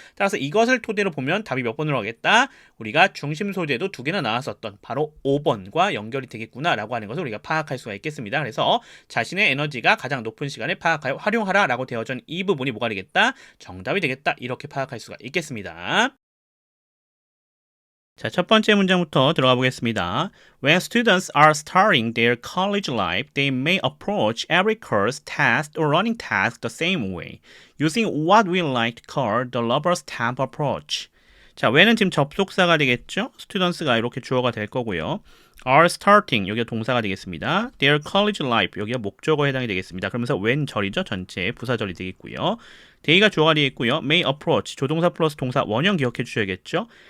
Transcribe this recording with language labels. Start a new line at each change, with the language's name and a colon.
Korean: 따라서 이것을 토대로 보면 답이 몇 번으로 가겠다? 우리가 중심 소재도 두 개나 나왔었던 바로 5번과 연결이 되겠구나 라고 하는 것을 우리가 파악할 수가 있겠습니다. 그래서 자신의 에너지가 가장 높은 시간에 파악하여 활용하라 라고 되어져 있는 이 부분이 뭐가 되겠다? 정답이 되겠다. 이렇게 파악할 수가 있겠습니다. 자, 첫 번째 문장부터 들어가 보겠습니다.
English: When students are starting their college life, they may approach every course, test, or running task the same way, using what we like to call the rubber stamp approach.
Korean: 자, when은 지금 접속사가 되겠죠? students가 이렇게 주어가 될 거고요.
English: are starting,
Korean: 여기가 동사가 되겠습니다.
English: their college life,
Korean: 여기가 목적어에 해당이 되겠습니다. 그러면서 when 절이죠? 전체 부사절이 되겠고요. they가 주어가 되겠고요. may approach, 조동사 플러스 동사 원형 기억해 주셔야겠죠?